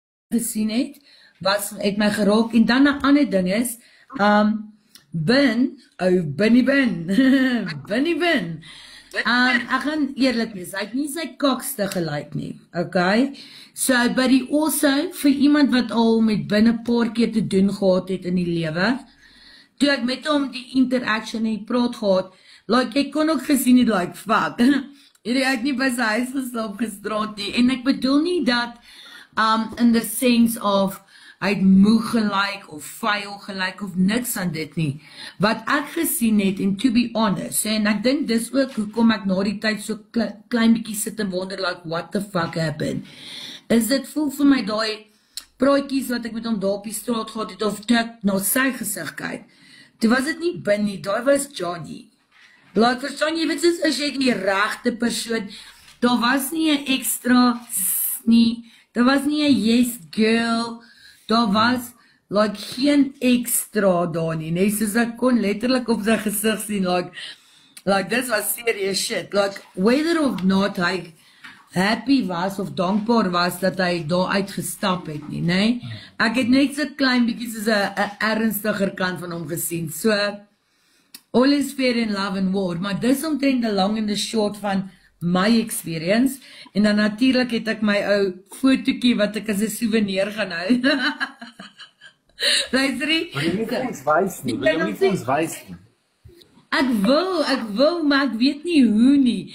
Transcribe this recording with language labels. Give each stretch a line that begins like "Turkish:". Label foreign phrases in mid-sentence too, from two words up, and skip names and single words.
Afrikaans: gesien het my geraak, en dan 'n ander ding is, Binnie Bin, Binnie Bin, ek gaan eerlik wees, hy het nie sy kokste gelyk nie,
English: okay, so, but he also,
Afrikaans: vir iemand wat al met Bin 'n paar keer te doen gehad het in die lewe, toe ek met hom die interaction en die praat gehad, like, ek kon ook gesien het, like, fuck, hy het nie by sy huis geslaap gisterand nie, en ek bedoel nie dat,
English: in the sense of,
Afrikaans: hy het moeg gelyk, of vuil gelyk, of niks aan dit nie. Wat ek gesien het, en
English: to be honest,
Afrikaans: en ek dink dis ook, hoekom ek na die tyd so klein bietjie sit en wonder,
English: like, what the fuck happened,
Afrikaans: is dit voel vir my daai praatjies wat ek met hom daar op die straat gehad het, of toe ek na sy gesig kyk, toe was dit nie Bin nie, daai was Johnny. Like, verstaan jy, weet soos, as jy die regte persoon, daar was nie 'n extra nie, daar was nie 'n
English: yes girl,
Afrikaans: daar was, like, geen extra daar nie, nee, soos ek kon letterlik op sy gesig sien,
English: like, this was serious shit, like, whether of not
Afrikaans: hy happy was, of dankbaar was, dat hy daar uitgestap het nie, nee, ek het net so klein bietjie soos 'n ernstiger kant van hom gesien,
English: so, all is fair in love and war,
Afrikaans: maar dis omtrent die lang en die short van my experience, en dan natuurlijk het ek my ou fotootjie wat ek as 'n souvenir gaan hou. Luisterie? Wil jy nie vir ons wys nie? Wil jy nie vir ons wys nie? Ek wil, maar ek weet nie hoe nie.